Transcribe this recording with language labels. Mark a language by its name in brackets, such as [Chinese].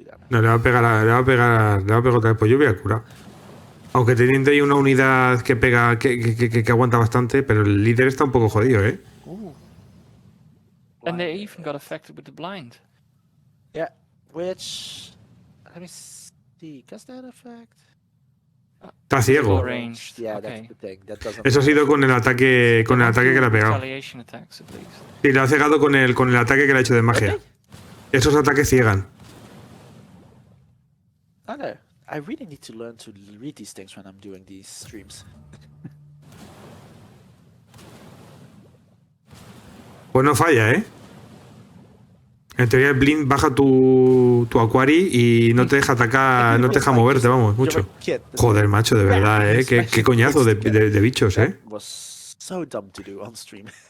[Spanish] No, le va a pegar otra vez. Pues yo voy a curar. Aunque teniendo ahí una unidad que pega, que aguanta bastante, pero el líder está un poco jodido, ¿eh? [English] And they even got affected with the blind. Yeah, which... Let me see, does that affect? [Spanish] Está ciego. [English] Yeah, that's the thing. That doesn't... [Spanish] Eso ha sido con el ataque que le ha pegado. Sí, lo ha cegado con el ataque que le ha hecho de magia. Esos ataques ciegan. [English] I know. I really need to learn to read these things when I'm doing these streams. [Spanish] Pues no falla, ¿eh? En teoría el blind baja tu aquari y no te deja atacar, no te deja moverte, vamos, mucho. Joder, macho, de verdad, ¿eh? Qué coñazo de bichos, ¿eh? [English] Was so dumb to do on stream.